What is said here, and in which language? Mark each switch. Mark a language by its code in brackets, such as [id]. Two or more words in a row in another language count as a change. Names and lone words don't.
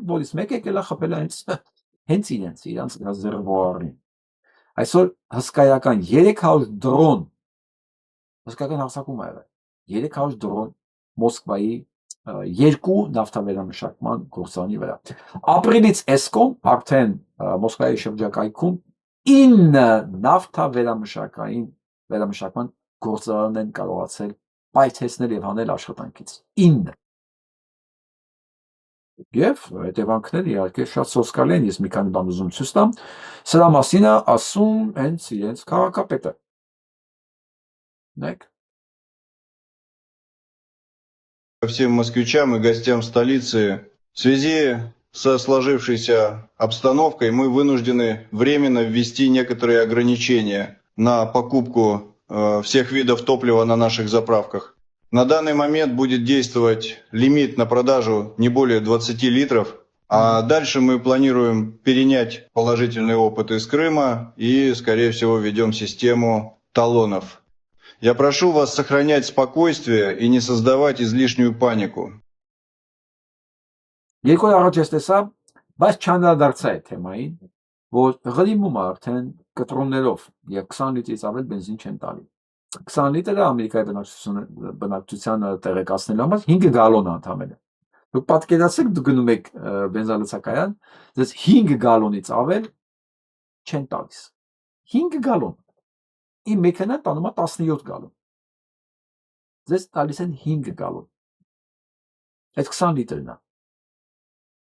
[hy] որից մեկը եկել է խփել հենց իրանց ռեզերվուարին։ Այսօր հսկայական 300 դրոն, հսկայական հարձակում ա եղել, 300 դրոն Մոսկվայի երկու նավթավերամշակման գործարանի վրա։ Ապրիլից Էսկոմ արդեն Մոսկվայի շրջակայքում 9 նավթավերամշակման գործարաններ են կարողացել պայթեցնել եւ հանել աշխատանքից։ 9։ Եվ հետևանքները իհարկե շատ սոսկալի են, ես մի քանի բան ուզում ցույց տամ։ Սրա մասին է ասում հենց իրենց քաղաքապետը։ Նայեք։ [ru] Всем москвичам и гостям столицы. В связи со сложившейся обстановкой мы вынуждены временно ввести некоторые ограничения на покупку всех видов топлива на наших заправках. На данный момент будет действовать лимит на продажу не более 20 литров, а дальше мы планируем перенять положительный опыт из Крыма и, скорее всего, введем систему талонов. Я прошу вас сохранять спокойствие и не создавать излишнюю панику. [hy] Երկու առաջ ես տեսա, բայց չանդրադարձա այդ թեմային, որ ղրիմում արդեն կտրոններով եւ 20 լիտրից ավել բենզին չեն տալի։ 20 լիտրը Ամերիկայի բնակչությանը տեղեկացնելու համար 5 գալոն ընդամենը։ Դուք պատկերացեք, դուք գնում եք բենզալցակայան, դες 5 գալոնից ավել չեն տալիս։ 5 գալոն։ Իմ մեքենան տանում է 17 գալոն։ Ձեզ տալիս են 5 գալոն։ Այդ 20 լիտրն է։